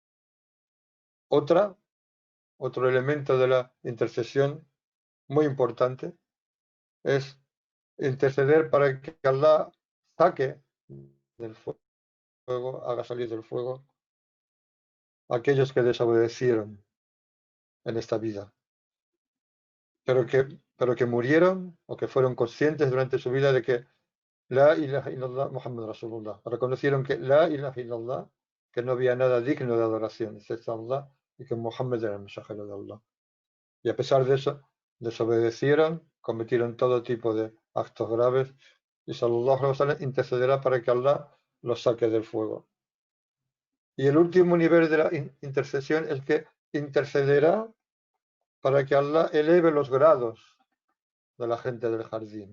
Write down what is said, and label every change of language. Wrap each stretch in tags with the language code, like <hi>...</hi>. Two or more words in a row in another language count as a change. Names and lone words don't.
<es>Otro elemento de la intercesión muy importante es interceder para que Allah saque del fuego, haga salir del fuego a aquellos que desobedecieron en esta vida, pero que murieron o que fueron conscientes durante su vida de que</es> <ar>لا إله إلا الله محمد رسول الله.</ar> <es>Reconocieron que</es> <ar>لا إله إلا الله,</ar> <es>que no había nada digno de adoración excepto Allah y que Muhammad era el mensajero de Allah. Y a pesar de eso, desobedecieron, cometieron todo tipo de actos graves y</es> <ar>صلى الله عليه وسلم</ar> <es>intercederá para que Allah los saque del fuego. Y el último nivel de la intercesión es que intercederá para que Allah eleve los grados de la gente del jardín.</es>